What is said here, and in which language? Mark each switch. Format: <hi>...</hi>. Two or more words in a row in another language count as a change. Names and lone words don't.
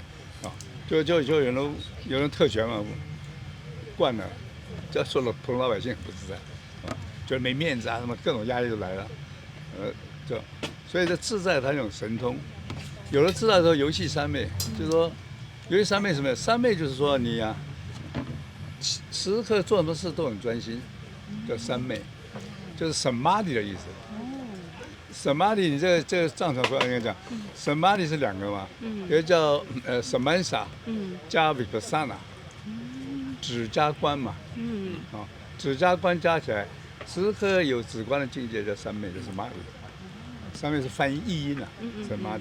<zh>就有人特權嘛，慣了，這說了普通老百姓很不自在，就是沒面子啊，什麼各種壓力就來了，所以這自在它有種神通。有了自在之後，遊戲三昧，就是說，遊戲三昧什麼？三昧就是說你啊，時時刻做什麼事都很專心，叫三昧，就是 samadhi 的意思。samadhi 你這個藏傳佛教應該講，samadhi 是兩個嘛，一個叫samansa，加 vipassana，止加觀嘛，止加觀加起來，時刻有止觀的境界叫三昧，就是 samadhi。三昧是翻譯譯音啊，samadhi。</zh>